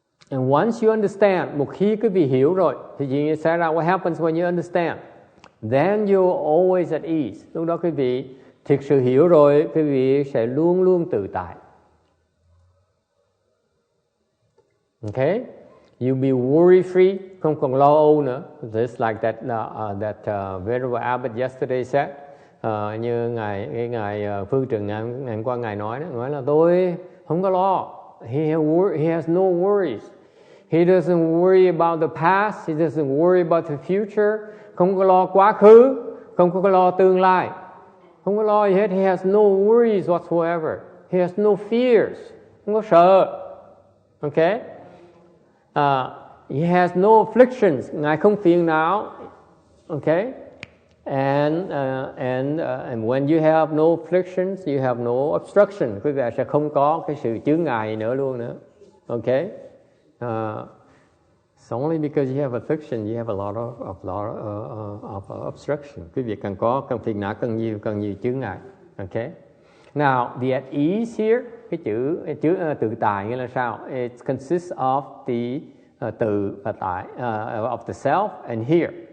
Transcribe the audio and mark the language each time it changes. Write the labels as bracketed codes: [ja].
[en] And once you understand, [vi] một khi quý vị hiểu rồi, thì gì xảy ra? [en] What happens when you understand? Then you're always at ease. [vi] Lúc đó quý vị thực sự hiểu rồi, quý vị sẽ luôn luôn tự tại. Okay? [en] You'll be worry free, [vi] không còn lo âu nữa. [en] Just like that Venerable Abbot yesterday said. [vi] Như ngài Phương Trừng ngày qua ngài nói là tôi không có lo. [en] He has no worries. He doesn't worry about the past. He doesn't worry about the future. [vi] Không có lo quá khứ, không có lo tương lai, không có lo gì hết. [en] He has no worries whatsoever. He has no fears. [vi] Không có sợ. [en] Okay? He has no afflictions. [vi] Ngài không phiền não. [en] Okay? And when you have no afflictions, you have no obstruction. [vi] Quý vị sẽ không có cái sự chướng ngại nữa luôn nữa. [en] Okay? It's only because you have affliction, you have a lot of obstruction. [vi] Quý vị cần phiền não, cần nhiều chướng ngại. Okay? [en] Now, the at ease here, [vi] cái chữ tự tại nghĩa là sao? [en] It consists of the tự và tại, of the self and here.